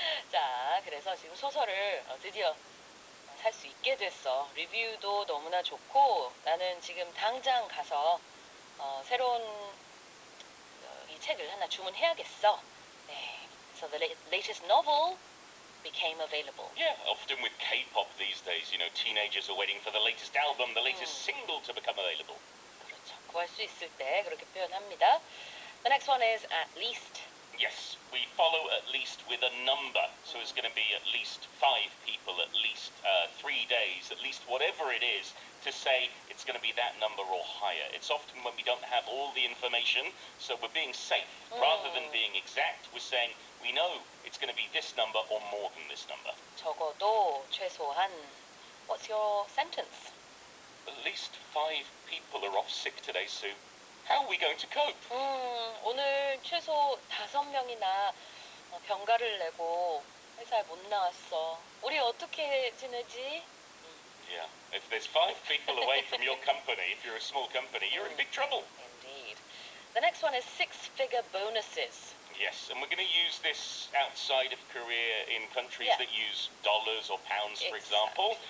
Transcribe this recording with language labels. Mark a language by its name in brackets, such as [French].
[Korean] 자, 그래서 지금 소설을 드디어 살 수 있게 됐어. 리뷰도 너무나 좋고 나는 지금 당장 가서 새로운 이 책을 하나 주문해야겠어. 네. [English] So the latest novel became available. Yeah, often with K-pop these days, you know, teenagers are waiting for the latest album, the latest single to become available. [Korean] 그렇죠. 구할 수 있을 때 그렇게 표현합니다. [English] The next one is at least. Yes, we follow at least with a number, so it's going to be at least 5 people, at least 3 days, at least whatever it is, to say it's going to be that number or higher. It's often when we don't have all the information, so we're being safe. Rather than being exact, we're saying we know it's going to be this number or more than this number. [Korean] 적어도 최소한. [English] What's your sentence? At least 5 people are off sick today, Sue. How are we going to cope? [Korean] 오늘 최소 5명이나 병가를 내고 회사에 못 나왔어. 우리 어떻게 지내지? [English] Yeah, if there's 5 people away from your company, if you're a small company, you're in big trouble. Indeed. The next one is 6-figure bonuses. Yes, and we're going to use this outside of Korea in countries that use dollars or pounds, for example.